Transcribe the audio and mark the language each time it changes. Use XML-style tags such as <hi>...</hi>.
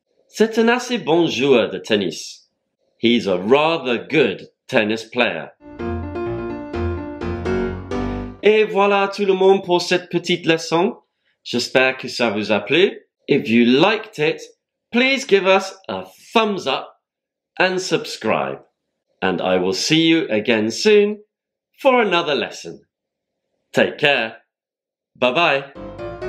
<fr>C'est un assez bon joueur de tennis.</fr> <en>He's a rather good tennis player.</en> <fr>Et voilà tout le monde pour cette petite leçon. J'espère que ça vous a plu.</fr> <en>If you liked it, please give us a thumbs up and subscribe. And I will see you again soon for another lesson. Take care. Bye bye.</en>